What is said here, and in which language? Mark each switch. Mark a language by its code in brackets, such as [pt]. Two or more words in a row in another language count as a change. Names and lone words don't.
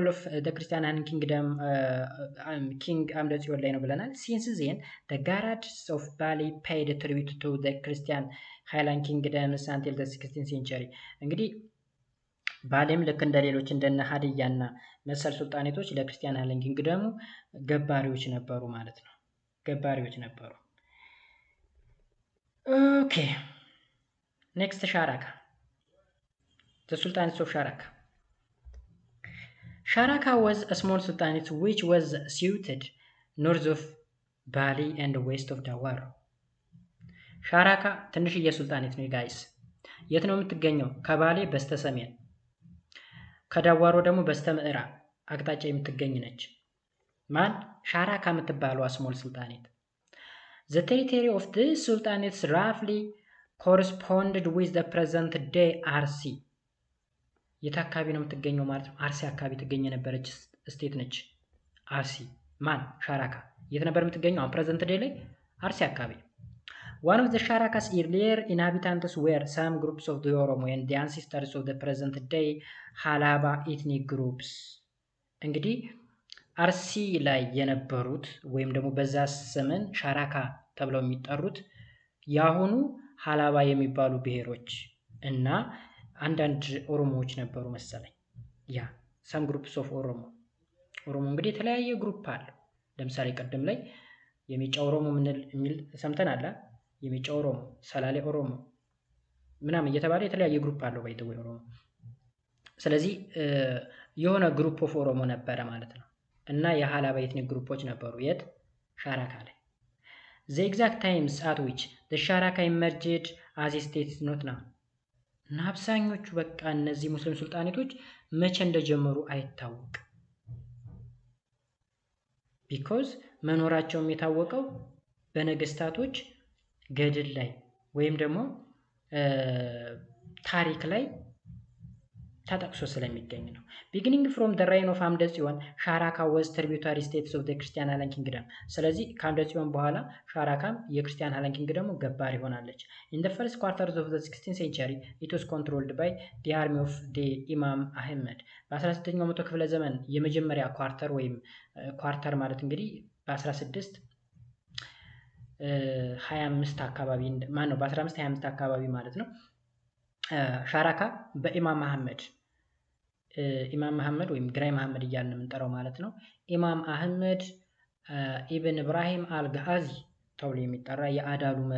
[en] of the Christian kingdom king [am] አምደ ጽዮን ላይ ነው ብለናል። [en] since then the garads of Bali paid tribute to the Christian highland kingdoms until the 16th century። [am] እንግዲህ ባሌም ልክ እንደ ሌሎች እንደነ ሀዲያና መሰል ሱልጣኔቶች ለክርስቲያን [en] highland kingdom [am] ገባሪዎች ነበሩ ማለት ነው። ገባሪዎች ነበሩ። [en] okay next [am] ሻራካ [en] the sultanates of Sharaka. Sharaka was a small sultanate which was situated north of Bali and west of Dawar. [am] ሻራካ ትንሽዬ ሱልጣኔት ነው ጋይስ። የት ነው የምትገኘው? ከባሌ በስተ ሰሜን ከዳዋሮ ደግሞ በስተ ምዕራብ አቅጣጫ የምትገኝ ነች። ማን? ሻራካ የምትባለው [en] small sultanate። The territory of this sultanates roughly corresponded with the present day RC. [am] የት አካባቢ ነው የምትገኘው ማለት ነው? አርሲ አካባቢ ትገኝ የነበረች ስቴት ነች አርሲ። ማን? ሻራካ። የት ነበር የምትገኘው? አሁን [en] present day [am] ላይ አርሲ አካባቢ። [en] One of the Sharakas earlier inhabitants were some groups of the Oromo and the ancestors of the present day Halaba ethnic groups. [am] እንግዲህ አርሲ ላይ የነበሩት ወይም ደግሞ በዛ ዘመን ሻራካ ተብለው የሚጠሩት ያሁኑ ሀላባ የሚባሉ ብሔሮች እና አንዳንድ ኦሮሞዎች ነበሩ መሰለኝ። ያ [en] some groups of Oromo [am] እንግዲህ የተለያየ ግሩፕ አለ። ለምሳሌ ቀደም ላይ የሚጫ ኦሮሞ የሚል ሰምተናል። የሚጫ ኦሮሞ፣ ሰላሌ ኦሮሞ ምናምን እየተባለ የተለያየ ግሩፕ አለው ባይተው ኦሮሞ። ስለዚህ የሆነ [en] group of Oromo [am] ነበረ ማለት ነው። እና የሀላባ [en] ethnic groups [am] ነበሩ የት? ሻራካ ላይ። [en] the exact times at which the Sharaka emerged as a state is not known. [am] እና አብዛኞቹ በቃ እነዚህ ሙስሊም ሱልጣኔቶች መቼ እንደጀመሩ አይታወቅም። ቢኮዝ መኖራቸውም የታወቀው በነገስታቶች ገድል ላይ ወይም ደግሞ ታሪክ ላይ ተጠቅሶ ስለሚገኝ ነው። [en] beginning from the reign of [am] አምደ ጽዮን ሻራካ [en] was tributary states of the Christian Highland Kingdom. [am] ስለዚህ ከአምደ ጽዮን በኋላ ሻራካም የክርስቲያን ሃይላንድ ኪንግደሙ ገባር ይሆናለች። [en] in the first quarters of the [am] 16th century it was controlled by the army of the ኢማም አህመድ። በ16ኛው መቶ ክፍለ ዘመን የመጀመሪያ ኳርተር ወይም ኳርተር ማለት እንግዲህ በ1525 አካባቢ ማን ነው በ1525 አካባቢ ማለት ነው። ሻራካ በኢማም አህመድ ወይም ግራይ መሐመድ እያልን የምንጠራው ማለት ነው። ኢማም አህመድ ኢብን ኢብራሂም አልጋዚ ተብሎ የሚጠራ የአዳሉ መሪ